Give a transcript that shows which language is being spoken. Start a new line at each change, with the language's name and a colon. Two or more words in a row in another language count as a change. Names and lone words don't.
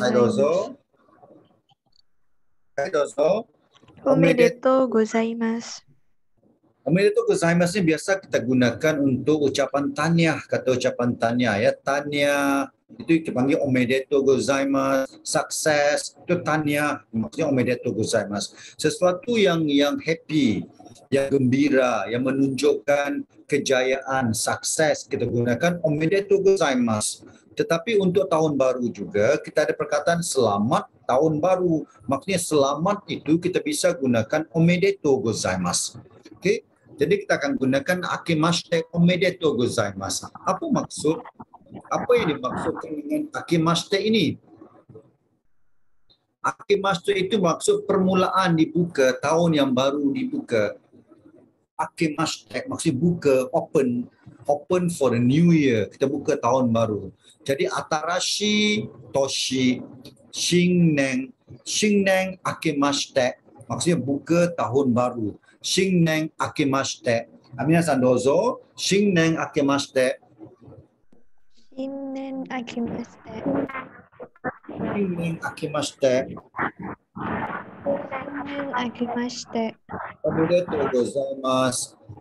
Japanese: はい、どうぞ。はい、どうぞ. おめでとうございます. おめでとうございます
Malay: ini biasa kita gunakan untuk ucapan tahniah, kata ucapan tahniah ya. Tahniah itu kita panggil
Japanese: おめでとうございます,
Malay: sukses itu tahniah, maksudnya
Japanese: おめでとうございます.
Malay: Sesuatu yang happy, yang gembira, yang menunjukkan kejayaan, sukses, kita gunakan
Japanese: おめでとうございます.
Malay: Tetapi untuk tahun baru juga kita ada perkataan selamat tahun baru. Maksudnya selamat itu kita bisa gunakan
Japanese: おめでとうございます.
Malay: Okey. Jadi kita akan gunakan
Japanese: あけましておめでとうございます.
Malay: Apa maksud? Apa yang dimaksudkan dengan akemashite ini? Akemashite itu maksud permulaan dibuka, tahun yang baru dibuka. Akemashite maksud buka,
English: open for the new year.
Malay: Kita buka tahun baru. Jadi
Japanese: 新しい年、新年、新年あけまして
Malay: maksudnya buka tahun baru.
Japanese: 新年あけまして. 皆さんどうぞ、新年あけまして. 新年あけまして. 新年あけまして. 新年あけまして. おめでとうございます.